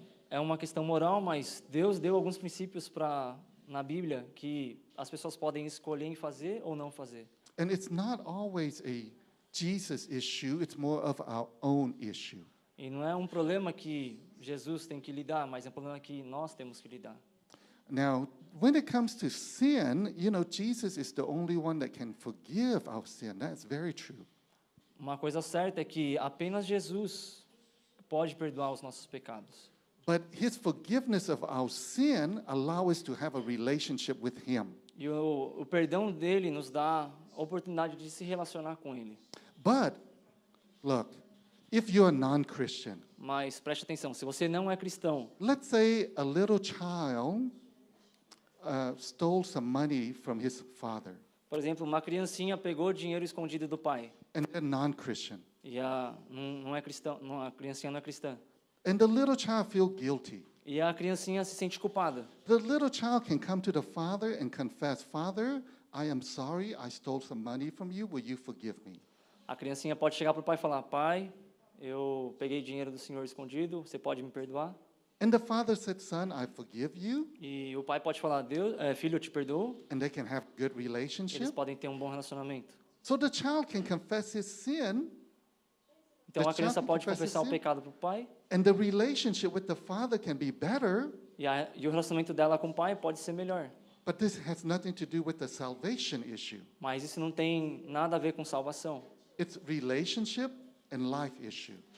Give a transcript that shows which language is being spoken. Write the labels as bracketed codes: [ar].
[pt] É uma questão moral, mas Deus deu alguns princípios para na Bíblia que as pessoas podem escolher em fazer ou não fazer. [en] And it's not always a Jesus issue, it's more of our own issue. [pt] E não é um problema que Jesus tem que lidar, mas é um problema que nós temos que lidar. [en] Now, when it comes to sin, Jesus is the only one that can forgive our sin. That's very true. [pt] Uma coisa certa é que apenas Jesus pode perdoar os nossos pecados. [en] But his forgiveness of our sin allows us to have a relationship with him. [pt] E o perdão dele nos dá a oportunidade de se relacionar com ele. [en] But, look, if you're a non-Christian, [pt] Mas preste atenção, se você não é cristão, [en] let's say a little child stole some money from his father, [pt] por exemplo, uma criancinha pegou dinheiro escondido do pai [en] and they're non-Christian. [pt] e não é cristão, a criancinha não é cristã. [en] And the little child feel guilty. [pt] E a criancinha se sente culpada. [en] The little child can come to the father and confess, Father, I am sorry, I stole some money from you, will you forgive me? [pt] A criancinha pode chegar para o pai e falar, pai, eu peguei dinheiro do senhor escondido, você pode me perdoar? [en] And the father said, Son, I forgive you, [pt] E o pai pode falar, filho, eu te perdoo. [en] and they can have good [pt] Eles [en] relationship. [pt] podem ter um bom relacionamento. [en] So the child can confess his sin, [pt] Então a criança pode confessar o pecado para o pai [en] and the relationship with the father can be better, [pt] e o relacionamento dela com o pai pode ser melhor. [en] but this has nothing to do with the salvation issue. [pt] Mas isso não tem nada a ver com salvação. [en] It's relationship and life issue.